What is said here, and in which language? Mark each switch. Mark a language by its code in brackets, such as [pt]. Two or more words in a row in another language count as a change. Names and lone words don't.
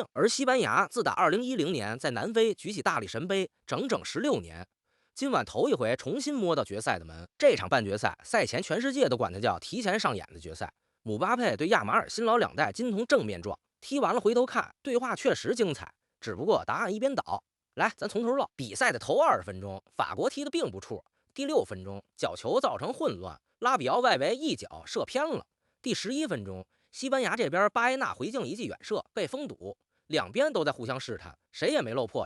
[zh] 而西班牙自打2010年在南非舉起大力神杯，整整16年。今晚头一回重新摸到决赛的门，这场半决赛赛前全世界都管它叫提前上演的决赛。姆巴佩对亚马尔新老2代金童正面撞，踢完了回头看，对话确實精彩，只不過答案一邊倒。來，咱從頭嘮。比賽的頭20分鐘，法國踢得並不怵。第6分鐘，角球造成混亂，拉比奧外圍一腳射偏了。第11分鐘，西班牙這邊巴埃納回敬一記遠射被封堵，兩邊都在互相試探，誰也沒露破綻。